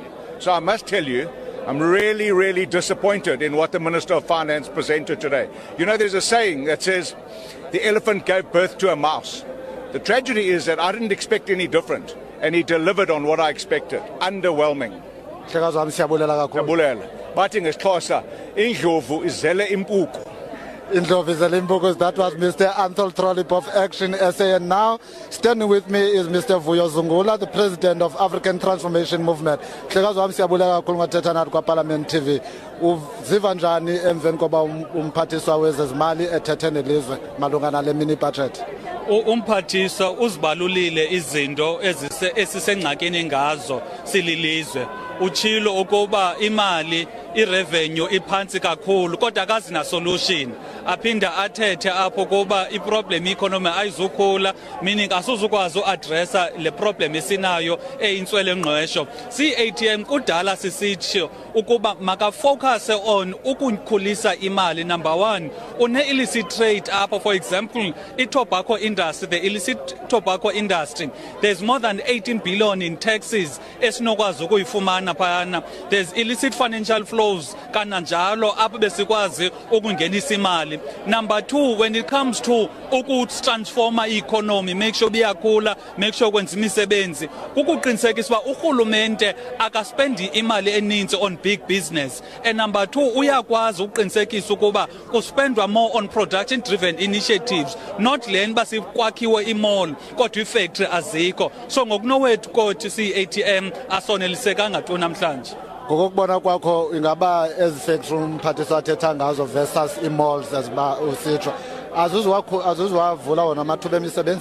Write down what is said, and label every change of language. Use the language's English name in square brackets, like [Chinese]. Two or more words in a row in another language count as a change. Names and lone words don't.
[English] So I must tell you, I'm really, really disappointed in what the Minister of Finance presented today. You know, there's a saying that says, the elephant gave birth to a mouse. The tragedy is that I didn't expect any different, and he delivered on what I expected. Underwhelming. [Xhosa] Bathi ngesixhosa, indlovu izele impuku. [English] That was Mr. Ethel Trollip of Action SA. And now, standing with me is Mr. Vuyo Zungula, the President of African Transformation Movement. Parliament TV. [Xhosa] Uziva njani emveni koba umphathiswa wezezimali ethethe nelizwe malunga nale [English] mini budget? [Xhosa] Umphathiswa uzibalulile izinto esisengxakini ngazo sililizwe. Uchilo ukuba imali irevenue iphansi kakhulu kodwa akazina solution. Aphinda athethe apho kuba iproblem economy ayizukhula, meaning asuzukwazi uaddressa le problem esinayo eyintswele ngqesho. CATM kudala sisitsho ukuba maka [English] focus on [Xhosa] ukukhulisa imali. [English] Number 1, une illicit trade apho, for example tobacco industry, the illicit tobacco industry, there's more than 18 billion in taxes [Xhosa] esinokwazi ukuyifumana phana. [English] There's illicit financial flows [Xhosa] kananjalo apho besikwazi ukungenisa imali. [English] Number 2, when it comes to transform economy, make sure biyakhula, make sure [Xhosa] kwenza imisebenzi, ukuqinisekisa uba urhulumente akaspendi imali eninzi [English] on big business. And number 2, [Xhosa] uyakwazi ukuqinisekisa ukuba kuspendwa [English] more on production driven initiatives, not [Xhosa] leni basikwakhiwe imall kodwa ifactory azikho. So ngokunowethu kothi CATM asonelisekanga tu namhlanje. Ngokubona kwakho ingaba ezifactory umphathiswa athetha ngazo versus imalls aziba usitsho azuzwavula wona amathuba emisebenzi?